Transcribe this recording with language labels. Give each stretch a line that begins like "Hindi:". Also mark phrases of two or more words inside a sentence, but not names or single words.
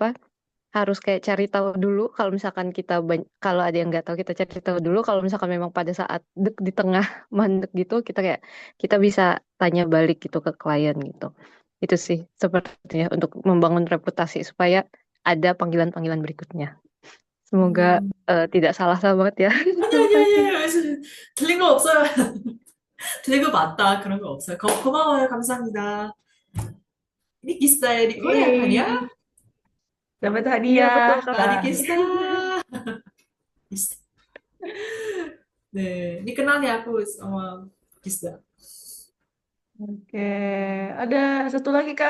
Indonesian: Harus kayak cari tahu dulu kalau misalkan kalau ada yang nggak tahu kita cari tahu dulu kalau misalkan memang pada saat di tengah mandek gitu kita kayak kita bisa tanya balik gitu ke klien gitu. Itu sih sepertinya untuk membangun reputasi supaya ada panggilan-panggilan berikutnya. Semoga 음, tidak salah-salah banget ya.
Korean: 아니, 아니, 아니, 아니, 틀린 거 없어요. 틀린 거 맞다. 그런 거 없어요. 고마워요. 감사합니다.
Indonesian: Nikista di Korea kan ya? Yeay, dapat Iya betul hadiah, Kak. Kak Kak. Nikista. 네, ini kenal nih aku sama Kista. Oke, ada satu lagi Kak.